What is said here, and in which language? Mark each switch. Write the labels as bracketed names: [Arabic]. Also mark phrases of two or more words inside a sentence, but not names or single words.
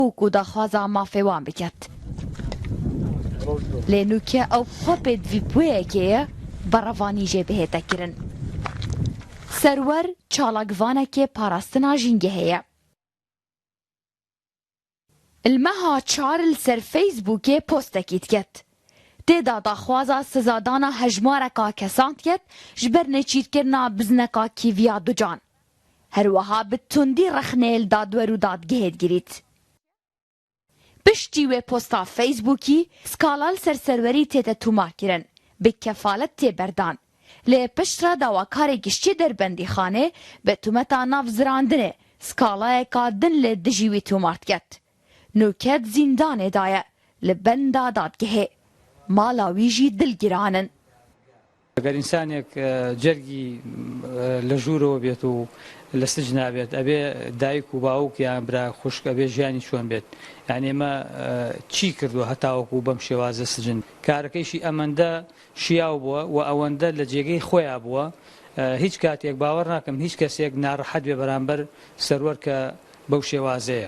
[Kurdish] و داخوازا مافێوان بکات لێ نوکە ئەو خۆپێت ڤیپوەیەکەیە بەڕەوانی ژێ بهێتەکردن سەروەر چاڵکڤانێکێ پاراستنا ژینگە هەیە المەها چارل سەر فەیسبووکێ پۆستێکیت کرد تێدا داخوازا سزادانە هەژمارێکا کەسان کرد ji ber nêçîrkirina bizneka kîviya ducan هەروەها bi tundî rexneyên dadwer û dadgehê digirît piştî wê posta Facebookî skalal ser serwerî tête tûmarkirin bi kefalet tê berdan lê piştre dawakarê giştî derbendîxanê bi tûmeta nav zirandinê skalayeka din lê dijî wî tûmar diket nûket zîndanê daye li benda dadgehê mala wî jî dilgîranin [Central Kurdish] ئەگەر ئینسانێک جەرگی لە ژوورەوە بێت و لە سج نابێت ئەبێ دایک و باوک یان برا خوشک ئەبێ ژیانی چۆن بێت یعنی ئێمە چی کردووە هەتاوەکو بەم شێوازە سجن کارەکەیشی ئەمەندە شیاو بووە و ئەوەندە لە جێگەی خۆیان بووە هیچ کاتێک باوەڕ ناکەم هیچ کەسێک ناڕەحەت بێ بەرامبەر سەروەر کە بەو شێوازەیە